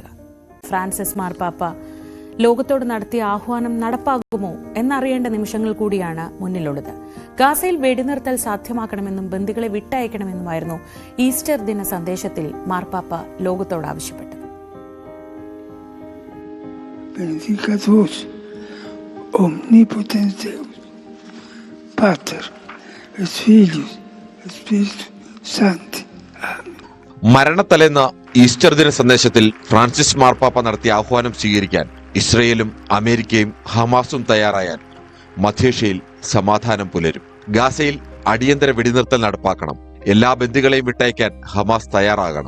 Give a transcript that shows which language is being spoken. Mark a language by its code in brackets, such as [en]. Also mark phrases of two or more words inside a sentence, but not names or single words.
[ml] ഫ്രാൻസിസ് മാർപ്പാപ്പ ലോകത്തോട് നടത്തിയ ആഹ്വാനം നടപ്പാകുമോ എന്നറിയേണ്ട നിമിഷങ്ങൾ കൂടിയാണ് മുന്നിലുള്ളത്. ഗാസയിൽ വെടിനിർത്തൽ സാധ്യമാക്കണമെന്നും ബന്ദികളെ വിട്ടയക്കണമെന്നുമായിരുന്നു ഈസ്റ്റർ ദിന സന്ദേശത്തിൽ മാർപ്പാപ്പ ലോകത്തോട് ആവശ്യപ്പെട്ടത്. [la] Benedicat vos, omnipotens Deus, Pater, et Filius, et Spiritus Sancti. Amen. [ml] മരണത്തലേന്ന് ഈസ്റ്റർ ദിന സന്ദേശത്തിൽ ഫ്രാൻസിസ് മാർപ്പാപ്പ നടത്തിയ ആഹ്വാനം സ്വീകരിക്കാൻ ഇസ്രയേലും അമേരിക്കയും ഹമാസും തയ്യാറായാൽ മധ്യേഷ്യയിൽ സമാധാനം പുലരും. ഗാസയിൽ അടിയന്തര വെടിനിർത്തൽ നടപ്പാക്കണം. എല്ലാ ബന്ദികളെയും വിട്ടയക്കാൻ ഹമാസ് തയ്യാറാകണം.